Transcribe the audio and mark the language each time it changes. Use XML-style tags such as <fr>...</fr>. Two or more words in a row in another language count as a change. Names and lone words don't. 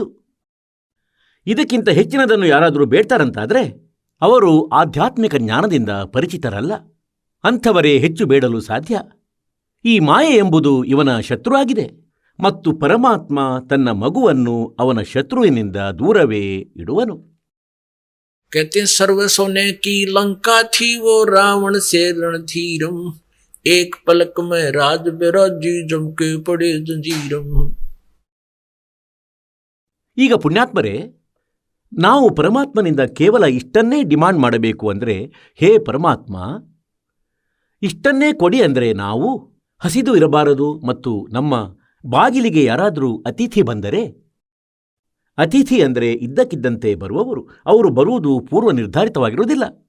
<kn>ಇದಕ್ಕಿಂತ ಹೆಚ್ಚಿನದನ್ನು ಯಾರಾದರೂ ಬೇಡ್ತಾರಂತಾದರೆ ಅವರು ಆಧ್ಯಾತ್ಮಿಕ ಜ್ಞಾನದಿಂದ ಪರಿಚಿತರಲ್ಲ. ಅಂಥವರೇ ಹೆಚ್ಚು ಬೇಡಲು ಸಾಧ್ಯ. ಈ ಮಾಯೆ ಎಂಬುದು ಇವನ ಶತ್ರುವಾಗಿದೆ, ಮತ್ತು ಪರಮಾತ್ಮ ತನ್ನ ಮಗುವನ್ನು ಅವನ ಶತ್ರುವಿನಿಂದ ದೂರವೇ ಇಡುವನು.</kn> <hi>कहते सर्व सोने की लंका थी, वो रावण से रणधीरम, एक पलक में राज बिराजी जमके पड़े जंजीरम.</hi> <kn>ಈಗ ಪುಣ್ಯಾತ್ಮರೇ, ನಾವು ಪರಮಾತ್ಮನಿಂದ ಕೇವಲ ಇಷ್ಟನ್ನೇ ಡಿಮಾಂಡ್ ಮಾಡಬೇಕು. ಅಂದರೆ, ಹೇ ಪರಮಾತ್ಮ, ಇಷ್ಟನ್ನೇ ಕೊಡಿ. ಅಂದರೆ ನಾವು ಹಸಿದು ಇರಬಾರದು. ಮತ್ತು ನಮ್ಮ ಬಾಗಿಲಿಗೆ ಯಾರಾದರೂ ಅತಿಥಿ ಬಂದರೆ, ಅತಿಥಿ ಅಂದರೆ ಇದ್ದಕ್ಕಿದ್ದಂತೆ ಬರುವವರು, ಅವರು ಬರುವುದು ಪೂರ್ವ ನಿರ್ಧಾರಿತವಾಗಿರುವುದಿಲ್ಲ.</kn>